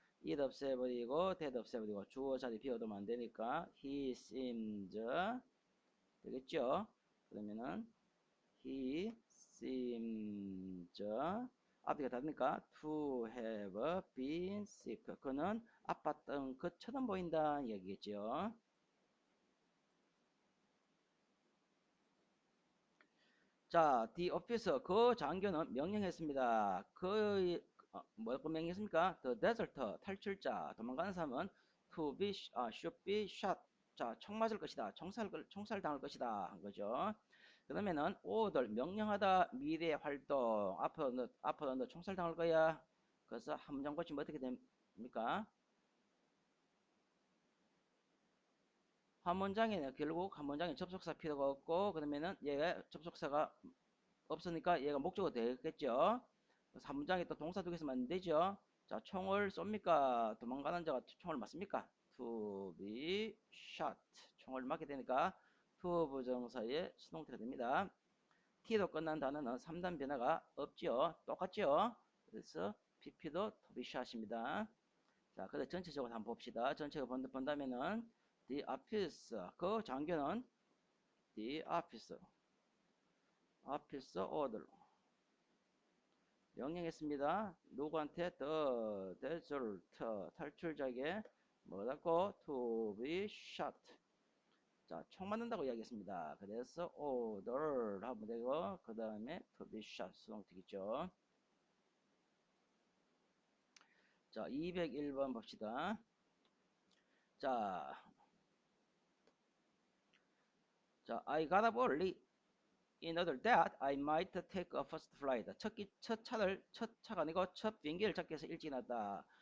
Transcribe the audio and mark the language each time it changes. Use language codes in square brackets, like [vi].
[ko] it 없애버리고 that 없애버리고 주어 자리 비워두면 안 되니까 [en] he seems [ko] 되겠죠? [en] 그러면은 he seems [ko] 앞뒤가 다르니까 [en] to have been sick. [ko] 그는 아팠던 것처럼 보인다 이야기겠죠. 자, [en] the officer [ko] 그 장교는 명령했습니다. 뭐라고 명령했습니까? [en] The deserter [ko] 탈출자 도망가는 사람은 [en] should be shot. [ko] 자, 총 맞을 것이다. 총살 당할 것이다 한 거죠. 그러면은 order 명령하다 미래 활동 앞으로 너 총살 당할 거야. 그래서 함정 고치면 어떻게 됩니까? 한 문장에는 결국 한 문장에 접속사 필요가 없고 그러면은 얘가 접속사가 없으니까 얘가 목적어 되겠죠. 그래서 한 문장에 또 동사 두 개 있으면 안 되죠. 자, 총을 쏩니까? 도망가는 자가 총을 맞습니까? [en] To be shot. [ko] 총을 맞게 되니까 to 부정사의 수동태가 됩니다. T로 끝난 단어는 3단 변화가 없죠. 똑같죠. 그래서 PP도 to be shot입니다. 자, 그래 전체적으로 한번 봅시다. 전체적으로 본다면은 the officer 그 장교는 [en] the officer order [ko] 명령했습니다. 누구한테? The deserter 탈출자에게 뭐라고? [en] To be shot. [ko] 자, 총 맞는다고 이야기했습니다. 그래서 order 하면 되고 그 다음에 [en] to be shot [ko] 수동태겠죠. 자, 201번 봅시다. [en] 자, I got up early in order that I might take a first flight. [ko] 첫 차가 아니고 첫 비행기를 잡기 위해서 일찍 났다.